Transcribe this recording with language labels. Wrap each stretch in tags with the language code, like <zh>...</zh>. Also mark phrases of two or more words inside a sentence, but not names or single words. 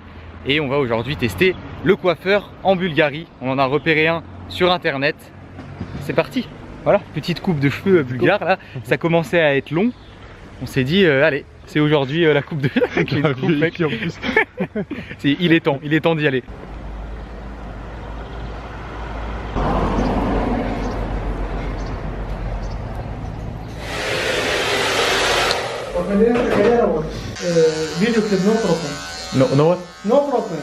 <fr>Et on va aujourd'hui tester le coiffeur en Bulgarie. On en a repéré un sur internet. C'est parti. Voilà, petite coupe de cheveux bulgare là. Ça commençait à être long. On s'est dit allez, c'est aujourd'hui la coupe de avec les coupes, mec. En plus. il est temps d'y aller.</fr> <en>Video clip, no problem. No what? No problem.</en>